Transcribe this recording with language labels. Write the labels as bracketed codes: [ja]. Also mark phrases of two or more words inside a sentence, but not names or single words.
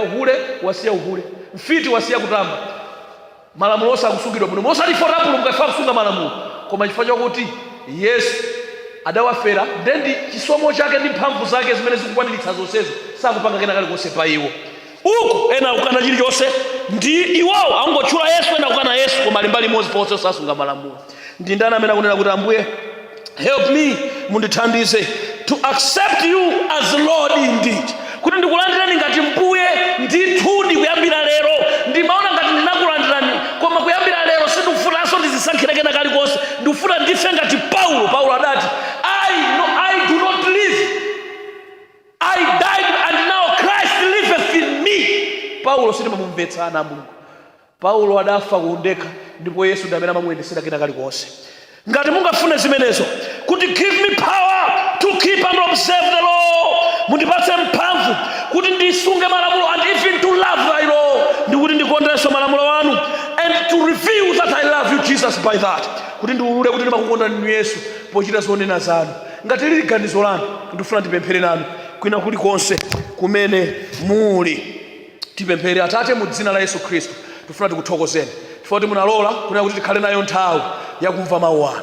[ny] Uhule wasiya uhule, mfiti wasiya kutamba. Malamulo sakusungidwa bwino, mosalifota apulumuka chifukwa kusunga malamulo, koma chifukwa chakuti Yesu adawafera, ndi chisomo chake ndi mphamvu zake zimene zikukwaniritsa zonsezo, sakupanga kena kalikonse pa iwo. Uku ena akukana chilichonse, ndi iwowo angotchula Yesu, ena akukana Yesu, koma ali mbali imodzi ponse sasunga malamulo. Ndi ndani amene akunena kuti Ambuye, [en] help me, mundithandize to accept you as Lord indeed, [ny] kuti ndikulandirani ngati mbuye ndithudi kuyambira lero. Ndimaona ngati ndinakulandirani, koma kuyambira lero sindikufunanso ndizisankhire kena kalikonse, ndikufuna ndife ngati Paulo adati, [en] I do not live, I died and now Christ liveth in me. [ny] Paulo sitimamumvetsa ana Mulungu. Paulo adafa kuundekha, ndipo Yesu ndiye amene amamuyendesera kena kalikonse. Ngati mungafune zimenezo, kuti [en] give me power to keep and observe the law, [ny] mundipatse mphamvu kuti ndisunge malamulo, [en] and even to love thy law, [ny] ndikuti ndikondere malamulo wanu, [en] and to reveal that I love you Jesus by that, [ny] kuti ndiulule kuti ndimakukonda ninu Yesu pochita zonena zanu. Ngati lili ganizo lanu, ndifuna ndipemphere nanu kwina kulikonse kumene muli. Tipemphere. Atate, mu dzina la Yesu Khristu tifuna tikuthokozeni chifukwa kuti munalola kunena kuti tikhale nayo nthawi yakumva mawu anu.